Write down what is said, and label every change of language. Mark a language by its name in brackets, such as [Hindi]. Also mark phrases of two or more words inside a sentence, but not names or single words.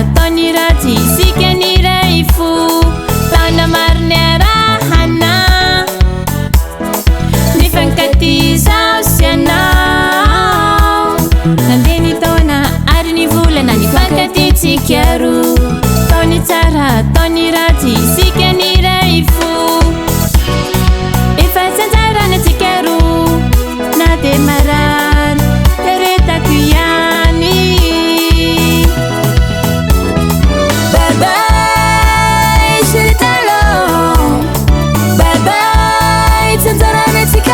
[Malagasy] tany ratsy isika niray fo tana mariny arahana nifankatizao sy anao nandeha ny taona ary ny volana nifankatitsika roa taony tsara taony ratsy isika niray fo efa tsantsarana antsika roa na de marary teretako ihany. [English] Bye bye [Malagasy] chéri talon, [English] bye bye [Malagasy] tsantsarana antsika